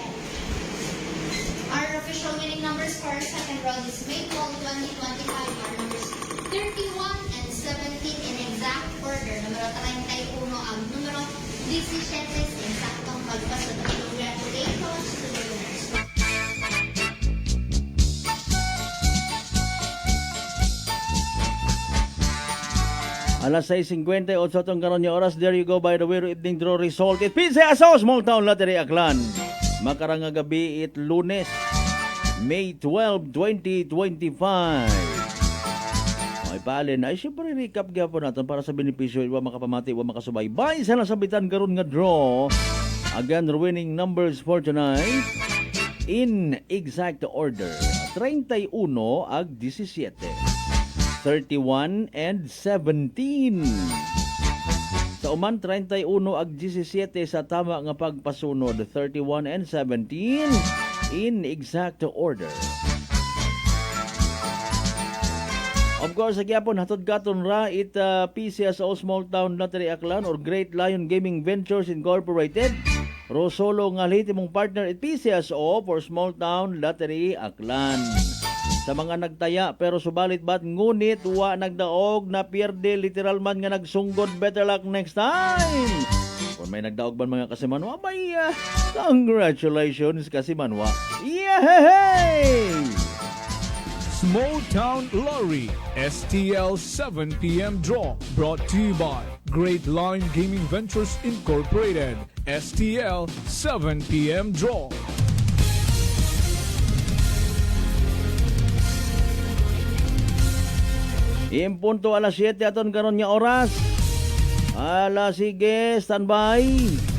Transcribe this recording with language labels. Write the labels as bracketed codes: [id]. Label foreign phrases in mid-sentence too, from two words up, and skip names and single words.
[en] Our official winning numbers for our second round is May 12, 2025. Our numbers 31 and 17 in exact order. [akl] Numero 31 ang numero 17 sa eksaktong pagpasunod. [en] Congratulations to the winners. [akl] Alas 6:58 itong karon nga oras. [en] There you go by the way evening draw result. It PCSO Small Town Lottery Aklan. [akl] Makarang nga gabi it Lunes, May 12, 2025. Ay palin ay siyempre recap gyapon natin para sa benepisyo wa makapamati wa makasubaybay sa nasabitan karon nga draw. [en] Again, winning numbers for tonight in exact order. 31 ag 17. 31 and 17. [akl] Sa uman 31 ag 17 sa tama nga pagpasunod, [en] 31 and 17 in exact order. Of course, [akl] gyapon hatod katon ra it PCSO Small Town Lottery Aklan or Great Lion Gaming Ventures Incorporated. Rosolo nga lehitimong partner it PCSO for Small Town Lottery Aklan. Sa mga nagtaya pero subalit bat ngunit wa nagdaog na pierde literal man nga nagsunggod, [en] better luck next time. [akl] Kung may nagdaog ban mga kasimanwa, may congratulations kasimanwa. Yay! [en] Small Town Lottery STL 7 p.m. draw brought to you by Great Line Gaming Ventures Incorporated. STL 7 p.m. draw. [akl] Impunto alas 7 aton karon nga oras. Sige, standby.